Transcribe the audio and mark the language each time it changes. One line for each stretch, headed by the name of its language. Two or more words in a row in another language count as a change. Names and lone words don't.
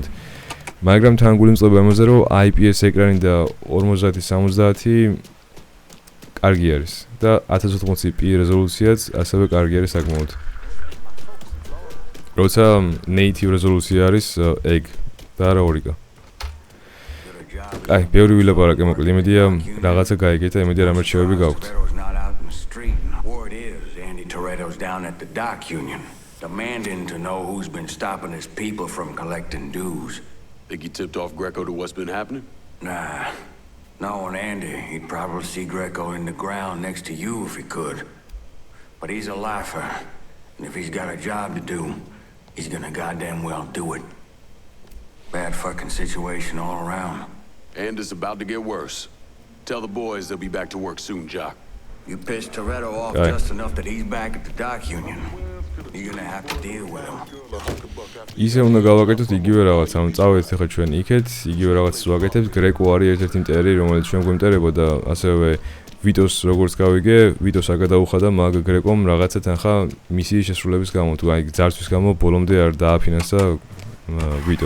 Georgian: მაგრამ თან გული მწყდება იმაზე, რომ IPS ეკრანი და 50-70 კარგი არის და 1080p რეზოლუციაც ასევე კარგი არის საკმაოდ. როცა native რეზოლუცია არის ეგ და არა 2K. აი, ბევრი ვილაპარაკე, მოკლედ იმედია რაღაცა გაიგეთ და იმედია რამე რჩევები გაქვთ.
English: Toretto's down at the dock union, demanding to know who's been stopping his people from collecting dues. Think he tipped off Greco to what's been happening? Nah. Knowing Andy, he'd probably see Greco in the ground next to you if he could. But he's a lifer, and if he's got a job to do, he's gonna goddamn well do it. Bad fucking situation all around. And it's about to get worse. Tell the boys they'll be back to work soon, Jock. You pissed Toretto off just enough that he's back at the dock union. You're gonna have to deal with him.
Georgian: ისე უნდა გავაკეთოთ იგივე რაღაც, ანუ წავედით ახლა ჩვენ იქეთ, იგივე რაღაცას ვაკეთებთ. Greco არის ერთ-ერთი მტერი, რომელიც ჩვენ გვემტერება და ასევე ვიტოს როგორც გავიგე, ვიტოს არ გადაუხადა მაგ Greco-მ რაღაცა თანხა მისიის შესრულების გამო, თუ აი ძარცვის გამო ბოლომდე არ დააფინანსა ვიტო.